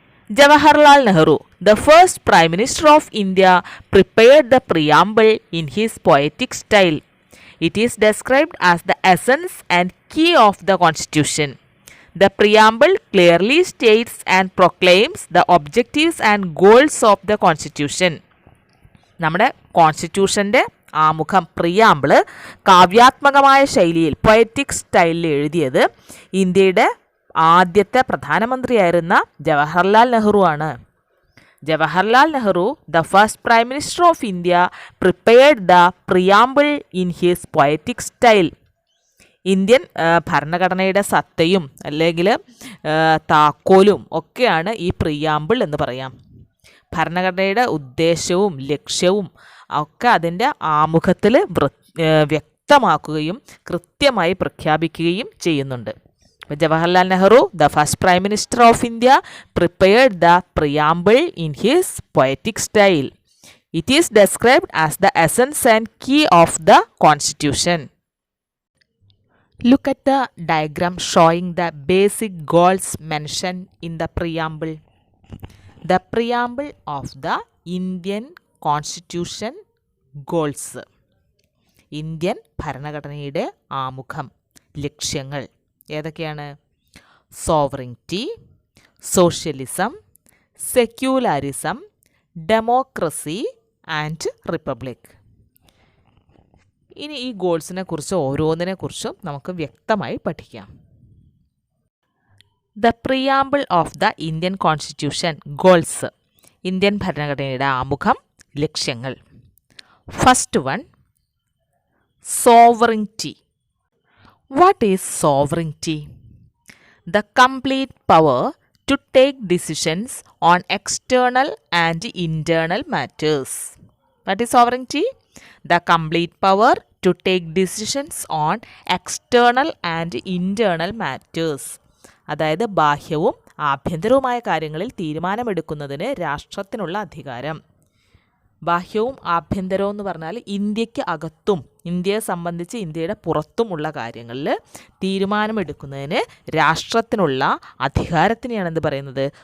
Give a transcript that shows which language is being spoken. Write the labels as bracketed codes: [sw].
[en] Jawaharlal Nehru, the first Prime Minister of India, prepared the preamble in his poetic style. It is described as the essence and key of the Constitution. The preamble clearly states and proclaims the objectives and goals of the Constitution. [ml] നമ്മുടെ കോൺസ്റ്റിറ്റ്യൂഷൻ്റെ ആമുഖം preamble കാവ്യാത്മകമായ ശൈലിയിൽ poetic സ്റ്റൈലിൽ എഴുതിയത് ഇന്ത്യയുടെ ആദ്യത്തെ പ്രധാനമന്ത്രിയായിരുന്ന ജവഹർലാൽ നെഹ്റു ആണ്. [en] Jawaharlal Nehru, the first prime minister of India, prepared the preamble in his poetic style. [ml] Indian ഭരണഘടനയുടെ സത്തയും അല്ലെങ്കിൽ താക്കോലും ഒക്കെയാണ് ഈ പ്രിയാമ്പിൾ എന്ന് പറയാം. ഭരണഘടനയുടെ ഉദ്ദേശവും ലക്ഷ്യവും ഒക്കെ അതിൻ്റെ ആമുഖത്തിൽ വ്യക്തമാക്കുകയും കൃത്യമായി പ്രഖ്യാപിക്കുകയും ചെയ്യുന്നുണ്ട്. [en] Jawaharlal Nehru, the first Prime Minister of India, prepared the preamble in his poetic style. It is described as the essence and key of the Constitution. Look at the diagram showing the basic goals mentioned in the preamble. The preamble of the Indian Constitution goals. [ml] Indian ഭരണഘടനയുടെ ആമുഖം, ലക്ഷ്യങ്ങൾ ഏതൊക്കെയാണ്? [en] Sovereignty, socialism, secularism, democracy and republic. [ml] ഇനി ഈ ഗോൾസിനെ കുറിച്ച് ഓരോന്നിനെ കുറിച്ചും നമുക്ക് വ്യക്തമായി പഠിക്കാം. [en] the preamble of the Indian constitution goals, [ml] Indian ഭരണഘടനയുടെ ആമുഖം, ലക്ഷ്യങ്ങൾ. [en] First one, sovereignty. What is sovereignty? The complete power to take decisions on external and internal matters. What is sovereignty? The complete power to take decisions on external and internal matters. [ml] അതായത് ബാഹ്യവും ആഭ്യന്തരവുമായ കാര്യങ്ങളിൽ തീരുമാനമെടുക്കുന്നതിന് രാഷ്ട്രത്തിനുള്ള അധികാരം. ബാഹ്യവും ആഭ്യന്തരവും എന്ന് പറഞ്ഞാൽ ഇന്ത്യക്ക് അകത്തും ഇന്ത്യയെ സംബന്ധിച്ച് ഇന്ത്യയുടെ പുറത്തുമുള്ള കാര്യങ്ങളിൽ തീരുമാനമെടുക്കുന്നതിന് രാഷ്ട്രത്തിനുള്ള അധികാരത്തിനെയാണ് എന്ത് പറയുന്നത്?